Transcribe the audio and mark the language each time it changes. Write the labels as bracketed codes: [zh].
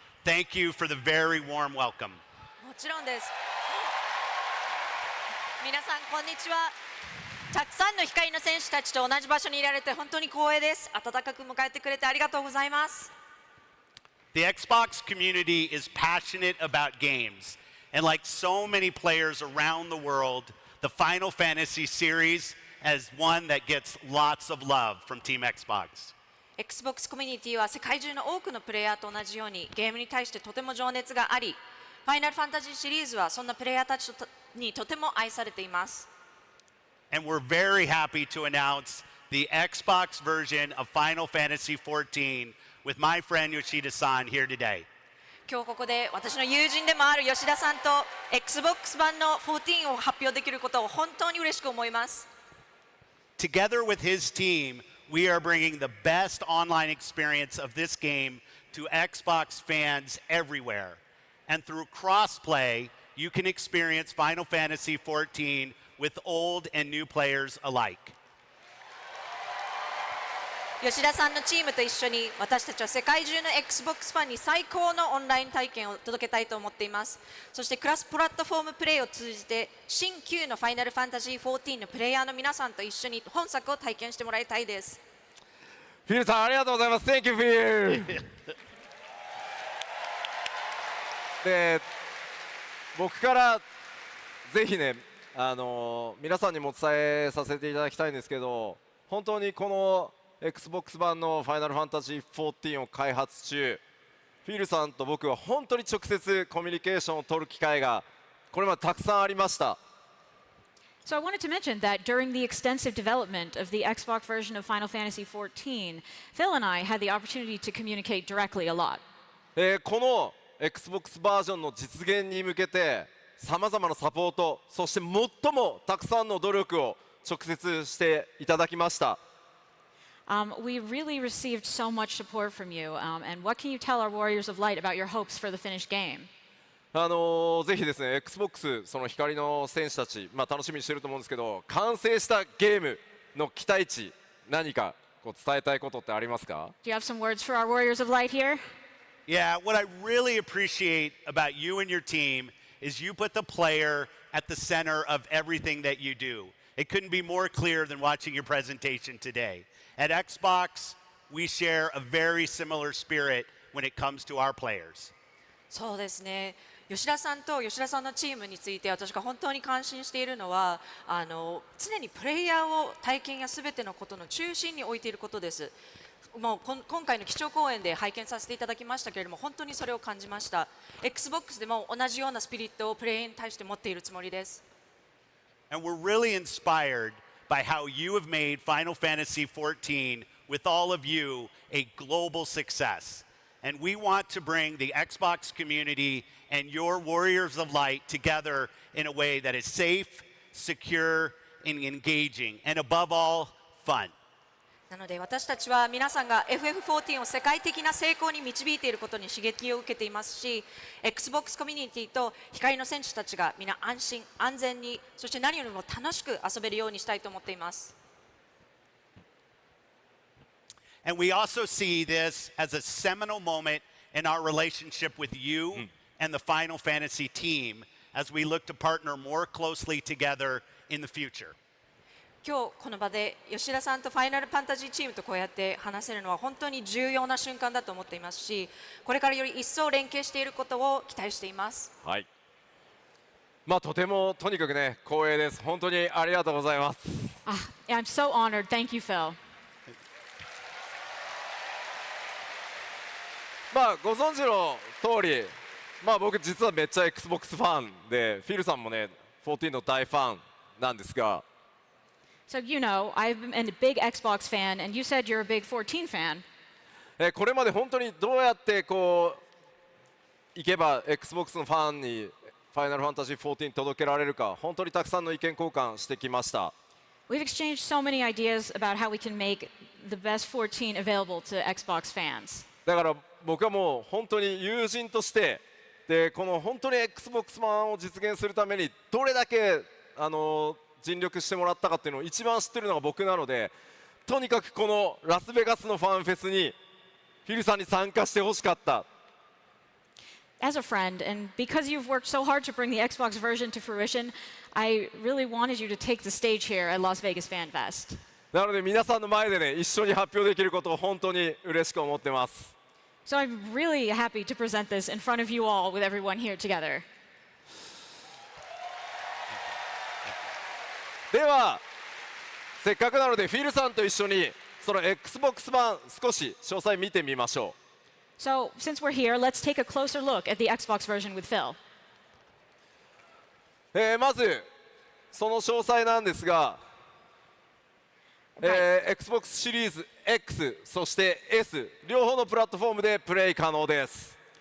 [en] Thank you for the very warm welcome. [ja] もちろんです。皆さんこんにちは。たくさんの光の選手たちと同じ場所にいられて本当に光栄です。温かく迎えてくれてありがとうございます。 [en] The Xbox community is passionate about games. And like so many players around the world, the Final Fantasy series is one that gets lots of love from Team Xbox. [ja] Xbox コミュニティは世界中の多くのプレイヤーと同じようにゲームに対してとても情熱があり、ファイナルファンタジーシリーズはそんなプレイヤーたちにとても愛されています。 [en] And we're very happy to announce the Xbox version of Final Fantasy XIV with my friend Yoshida-san here today. [ja] 今日ここで私の友人でもある吉田さんと Xbox 版の14を発表できることを本当に嬉しく思います。 [en] Together with his team, we are bringing the best online experience of this game to Xbox fans everywhere. And through crossplay, you can experience Final Fantasy XIV with old and new players alike. [ja] 吉田さんのチームと一緒に私たちは世界中の XBOX ファンに最高のオンライン体験を届けたいと思っています。そしてクラスプラットフォームプレイを通じて新旧のファイナルファンタジー14のプレイヤーの皆さんと一緒に本作を体験してもらいたいです。フィルさんありがとうございます。 [en] Thank you, Phil [ja] で僕からぜひね皆さんにも伝えさせていただきたいんですけど、本当にこの XBOX 版のファイナルファンタジー14を開発中、フィルさんと僕は本当に直接コミュニケーションを取る機会がこれまでたくさんありました。 [en] So I wanted to mention that during the extensive development of the Xbox version of Final Fantasy XIV, Phil and I had the opportunity to communicate directly a lot. [ja] この XBOX バージョンの実現に向けてさまざまなサポート、そして最もたくさんの努力を直接していただきました。 [en] We really received so much support from you. And what can you tell our Warriors of Light about your hopes for the finished game? [ja] ぜひですね XBOX その光の選手たち、楽しみにしてると思うんですけど、完成したゲームの期待値、何かこう伝えたいことってありますか？ [en] Do you have some words for our Warriors of Light here? Yeah, what I really appreciate about you and your team is you put the player at the center of everything that you do. It couldn't be more clear than watching your presentation today. At Xbox, we share a very similar spirit when it comes to our players. [ja] そうですね。吉田さんと吉田さんのチームについて私が本当に感心しているのは常にプレイヤーを体験やすべてのことの中心に置いていることです。もう今回の基調講演で拝見させていただきましたけれども、本当にそれを感じました。 XBOX でも同じようなスピリットをプレイヤーに対して持っているつもりです。 [en] And we're really inspired by how you have made Final Fantasy XIV, with all of you, a global success. And we want to bring the Xbox community and your Warriors of Light together in a way that is safe, secure, and engaging, and above all, fun. [ja] なので私たちは皆さんが FF14 を世界的な成功に導いていることに刺激を受けていますし、 XBOX コミュニティと光の選手たちが皆安心安全に、そして何よりも楽しく遊べるようにしたいと思っています。 [en] And we also see this as a seminal moment in our relationship with you and the Final Fantasy team as we look to partner more closely together in the future. [ja] 今日この場で吉田さんとファイナルファンタジーチームとこうやって話せるのは本当に重要な瞬間だと思っていますし、これからより一層連携していることを期待しています。はい。とてもとにかくね光栄です。本当にありがとうございます。 [en] I'm so honored. Thank you, Phil. [ja] ご存知の通り、僕実はめっちゃ XBOX ファンで、フィルさんもね14の大ファンなんですが。 [en] So you know, I'm a big Xbox fan, and you said you're a big 14 fan. [ja] これまで本当にどうやってこういけば XBOX のファンにファイナルファンタジー14届けられるか、本当にたくさんの意見交換してきました。 [en] We've exchanged so many ideas about how we can make the best 14 available to Xbox fans. [ja] だから僕はもう本当に友人としてで、この本当に XBOX 版を実現するためにどれだけ尽力してもらったかっていうのを一番知ってるのが僕なので、とにかくこのラスベガスのファンフェスにフィルさんに参加してほしかった。 [en] As a friend, and because you've worked so hard to bring the Xbox version to fruition, I really wanted you to take the stage here at Las Vegas Fan Fest. [ja] なので皆さんの前でね一緒に発表できることを本当に嬉しく思ってます。 [en] So I'm really happy to present this in front of you all with everyone here together. [ja] ではせっかくなのでフィルさんと一緒にその XBOX 版少し詳細見てみましょう。 [en] So since we're here, let's take a closer look at the Xbox version with Phil. [ja] まずその詳細なんですが、Xbox シリーズ X そして S 両方のプラットフォームでプレイ可能です。